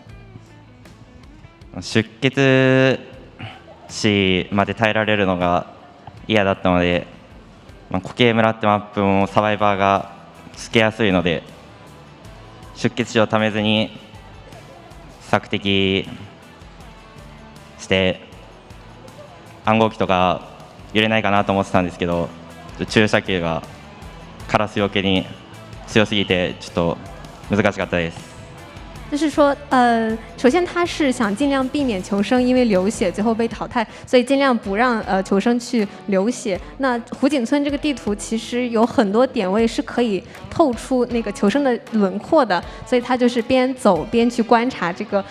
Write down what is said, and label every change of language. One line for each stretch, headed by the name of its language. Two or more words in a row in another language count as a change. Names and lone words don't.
Japanese: 出血死まで耐えられるのが嫌だったので、固形村ってマップもサバイバーがつけやすいので、出血死をためずに索敵して暗号機とか揺れないかなと思ってたんですけど、注射球がカラスよけに強すぎてちょっと難しかったです。
Chinese: 就是说，首先他是想尽量避免求生因为流血最后被淘汰，所以尽量不让求生去流血。那湖景村这个地图其实有很多点位是可以透出那个求生的轮廓的，所以他就是边走边去观察这个。